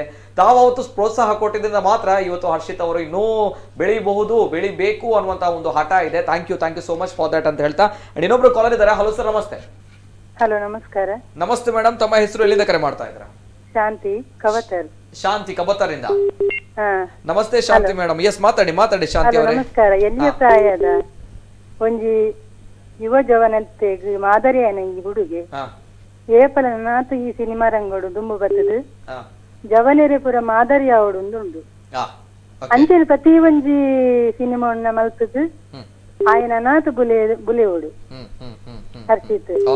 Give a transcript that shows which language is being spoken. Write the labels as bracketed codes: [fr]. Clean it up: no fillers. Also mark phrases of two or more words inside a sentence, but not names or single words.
[kn] ತಾವು ಅವತ್ತು ಪ್ರೋತ್ಸಾಹ ಕೊಟ್ಟಿದ್ದರಿಂದ ಮಾತ್ರ ಇವತ್ತು ಹರ್ಷಿತ್ ಅವರು ಇನ್ನೂ ಬೆಳಿಬೇಕು ಅನ್ನುವಂತಹ ಒಂದು ಹಠ ಇದೆ. [en] thank you so much for that [kn] ಅಂತ ಹೇಳ್ತಾ ಇನ್ನೊಬ್ರು ಕಾಲರ್ ಇದ್ದಾರೆ. [en] hello sir, [kn] ನಮಸ್ತೆ. ಹಲೋ, ನಮಸ್ಕಾರ. ನಮಸ್ತೆ ಮೇಡಮ್, ತಮ್ಮ ಹೆಸರು, ಎಲ್ಲಿಂದ ಕರೆ ಮಾಡ್ತಾ ಇದ್ರ? ಶಾಂತಿ ಕವತರ್. ಶಾಂತಿ ಕಬತರಿಂದ. ನಮಸ್ತೆ ಶಾಂತಿ ಮೇಡಮ್. ಎಸ್, ಮಾತಾಡಿ ಶಾಂತಿ ಅವರೇ. ನಮಸ್ಕಾರ. [tcy] ಎಲ್ಲಿಯ ಪ್ರಾಯದ ಒಂಜಿ ಯುವ ಜವನತೆ ಮಾದರಿಯನ ಈ ಹುಡುಗೆ ಏಪಲ ನಾತು ಈ ಸಿನಿಮಾ ರಂಗೋಡು ದುಂಬು ಬತ್ತದು ಜವನೆರೆ ಪುರ ಮಾದರಿ ಆವಡು ಉಂಡು. ಅಂಚೆನ ಪ್ರತಿ ಒಂಜಿ ಸಿನಿಮಾ ಮಲ್ತದು ಆಯನ ನಾತು ಬುಲೆಯೋಡು ಹರ್ಷಿತ್.